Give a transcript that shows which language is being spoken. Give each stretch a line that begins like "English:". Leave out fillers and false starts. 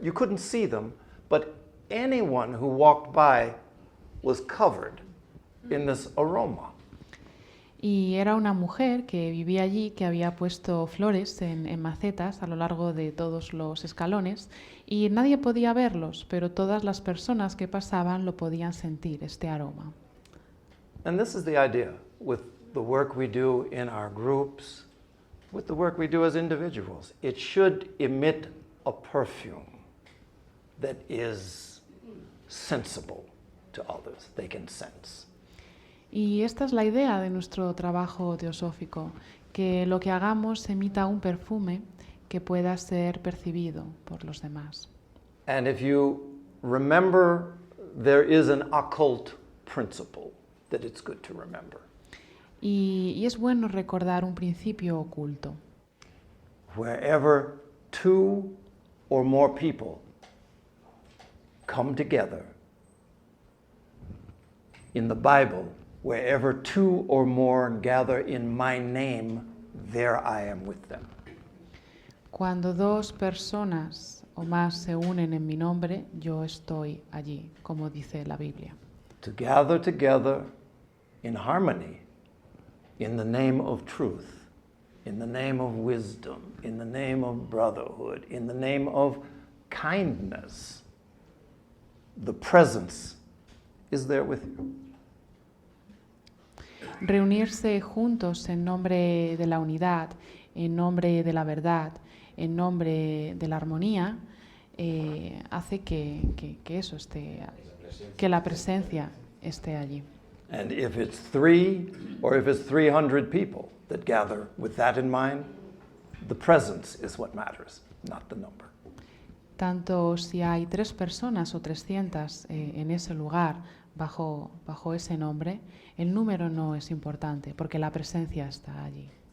English: You couldn't see them, but anyone who walked by was covered in this aroma.
Spanish: Y era una mujer que vivía allí, que había puesto flores en macetas a lo largo de todos los escalones y nadie podía verlos, pero todas las personas que pasaban lo podían sentir, este aroma.
English: And this is the idea with the work we do in our groups, with the work we do as individuals. It should emit a perfume that is sensible to others, they can sense.
Spanish: Y esta es la idea de nuestro trabajo teosófico, que lo que hagamos emita un perfume que pueda ser percibido por los demás.
English: And if you remember, there is an occult principle that it's good to remember.
Spanish: Y es bueno recordar un principio oculto.
English: Wherever two or more people come together, in the Bible, wherever two or more gather in my name, there I am with them.
Spanish: Cuando dos personas o más se unen en mi nombre, yo estoy allí, como dice la Biblia.
English: To gather together in harmony, in the name of truth, in the name of wisdom, in the name of brotherhood, in the name of kindness, the presence is there with you.
Spanish: Reunirse juntos en nombre de la unidad, en nombre de la verdad, en nombre de la armonía, hace que eso esté, que la presencia esté allí.
English: And if it's 3 or if it's 300 people that gather with that in mind, the presence is what matters, not the number.
Spanish: Tanto si hay 3 personas o 300 en ese lugar, bajo ese nombre, el número no es importante, porque la presencia está allí.